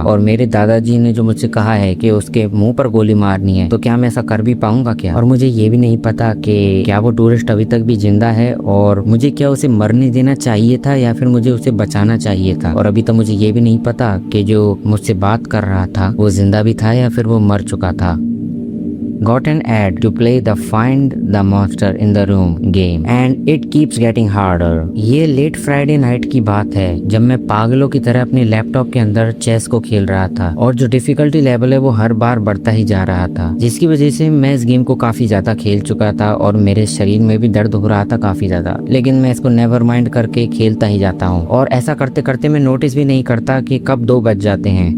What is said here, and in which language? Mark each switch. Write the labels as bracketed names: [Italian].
[Hindi] और मेरे दादाजी ने जो मुझसे कहा है कि उसके मुंह पर गोली मारनी है, तो क्या मैं ऐसा कर भी पाऊंगा क्या? और मुझे ये भी नहीं पता कि क्या वो टूरिस्ट अभी तक भी जिंदा है, और मुझे क्या उसे मरने देना चाहिए था या फिर मुझे उसे बचाना चाहिए था। और अभी तक मुझे ये भी नहीं पता कि जो मुझसे बात कर रहा था वो जिंदा भी था या फिर वो मर चुका था। [English] Got an ad to play the Find the Monster in the Room game and it keeps getting harder। [Hindi] ये लेट फ्राइडे नाइट की बात है जब मैं पागलों की तरह अपने लैपटॉप के अंदर चेस को खेल रहा था, और जो डिफिकल्टी लेवल है वो हर बार बढ़ता ही जा रहा था, जिसकी वजह से मैं इस गेम को काफी ज्यादा खेल चुका था और मेरे शरीर में भी दर्द हो रहा था काफी ज्यादा। लेकिन मैं इसको नेवर माइंड करके खेलता ही जाता हूँ, और ऐसा करते करते मैं नोटिस भी नहीं करता कि कब 2 बज जाते हैं।